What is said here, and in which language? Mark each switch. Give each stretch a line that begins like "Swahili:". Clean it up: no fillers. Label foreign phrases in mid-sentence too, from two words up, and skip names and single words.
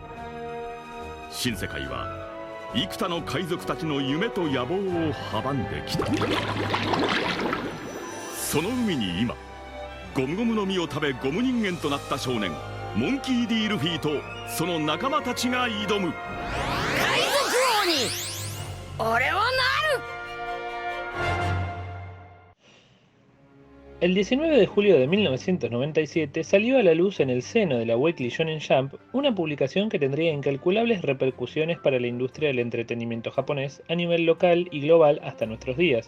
Japanese: 新世界は幾多の海賊たちの夢と野望を阻んできた。その海に今ゴムゴムの実を食べゴム人間となった少年モンキー・D・ルフィとその仲間たちが挑む。海賊王に俺はなる。
Spanish: El 19 de julio de 1997 salió a la luz en el seno de la Weekly Shonen Jump una publicación que tendría incalculables repercusiones para la industria del entretenimiento japonés a nivel local y global hasta nuestros días.